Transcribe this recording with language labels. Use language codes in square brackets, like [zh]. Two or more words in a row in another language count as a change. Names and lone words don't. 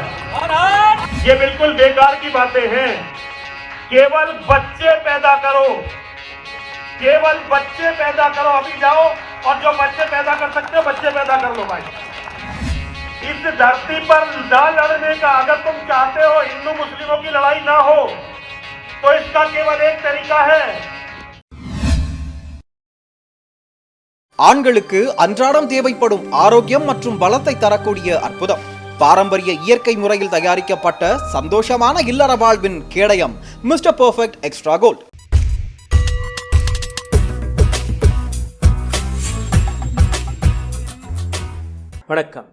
[hi] ये बिल्कुल बेकार की बातें हैं। केवल बच्चे पैदा करो, केवल बच्चे पैदा करो। अभी जाओ और जो बच्चे पैदा कर सकते हो बच्चे पैदा कर लो भाई। इस धरती पर ना लड़ने का अगर तुम चाहते हो, हिंदू मुस्लिमों की लड़ाई ना हो, तो इसका केवल एक तरीका है। [ta] ஆண்களுக்கு அன்றாடம் தேவைப்படும் ஆரோக்கியம் மற்றும் பலத்தை தரக்கூடிய அற்புதம் பாரம்பரிய இயற்கை முறையில் தயாரிக்கப்பட்ட சந்தோஷமான இல்லற வாழ்வின் கேடயம் மிஸ்டர் பெர்ஃபெக்ட் எக்ஸ்ட்ரா கோல்ட். வணக்கம்.